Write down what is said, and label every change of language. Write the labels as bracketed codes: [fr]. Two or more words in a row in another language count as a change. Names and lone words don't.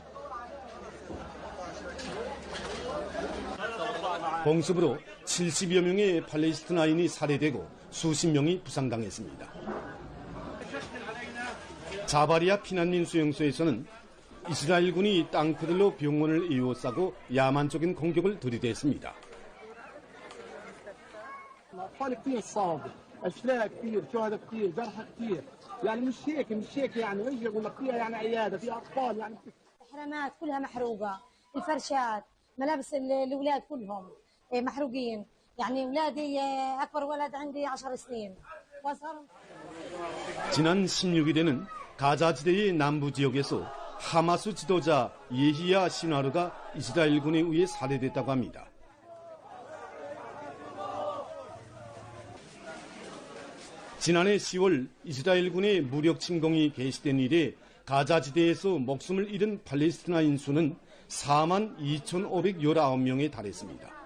[ko] 공습으로 70여 명의 팔레스티나인이 살해되고 수십 명이 부상당했습니다. 자바리아 피난민 수용소에서는 이스라엘군이 땅크들로 병원을 에워싸고 야만적인 공격을 들이댔습니다. [ar] اطفال كثير صاب اشلاء كثير شهداء كثير جرحى كثير يعني مش هيك يعني يجي يقول لك فيها يعني عياده في اطفال يعني الحرامات كلها محروقه الفرشات ملابس الاولاد كلهم محروقين يعني اولادي اكبر ولد عندي 10 سنين [ko] 지난 16일에는 가자지대의 남부 지역에서 하마스 지도자 예히야 시나르가 이스라엘군에 의해 살해됐다고 합니다. 지난해 10월 이스라엘군의 무력 침공이 개시된 이래 가자지대에서 목숨을 잃은 팔레스티나인 수는 42,519명에 달했습니다.